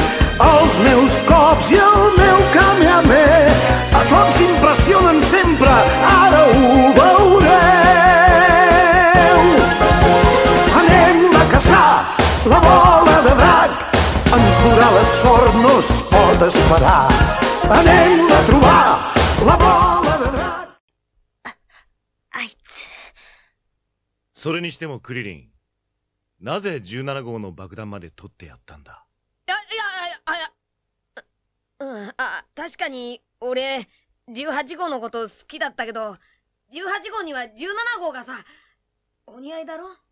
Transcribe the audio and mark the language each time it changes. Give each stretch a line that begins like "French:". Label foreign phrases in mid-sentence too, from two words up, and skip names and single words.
Catalan: Els meus cops i el meu Kamehameha a tots impressionen sempre, ara ho veureu. Anem a caçar la bola de drac, ens durà la sort, no es pot esperar. Anem a trobar la bola de drac.
Japanese: あいつ。それにしてもクリリン、なぜ17号の爆弾まで取ってやったんだ？確かに俺18号のこと好きだったけど、18号には17号がさお似合いだろ。